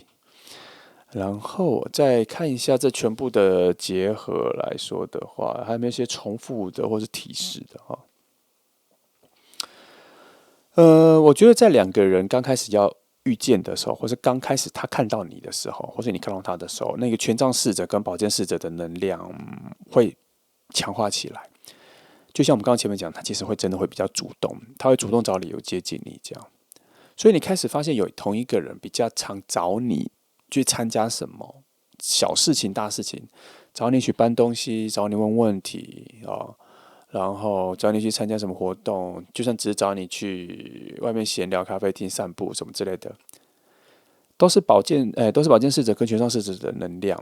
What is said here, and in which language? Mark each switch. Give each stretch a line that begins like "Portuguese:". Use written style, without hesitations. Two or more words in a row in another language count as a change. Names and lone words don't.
Chinese: 然後再看一下這全部的結合來說的話，還有沒有一些重複的或是提示的哈？我覺得在2個人剛開始要遇見的時候，或是剛開始他看到你的時候，或是你看到他的時候，那個權杖侍者跟寶劍侍者的能量會強化起來。就像我們剛剛前面講，他其實會真的會比較主動，他會主動找理由接近你這樣。所以你開始發現有同一個人比較常找你去參加什麼小事情、大事情，找你去搬東西，找你問問題然後找你去參加什麼活動，就算只是找你去外面閒聊、咖啡廳散步什麼之類的，都是寶劍侍者跟權杖侍者的能量。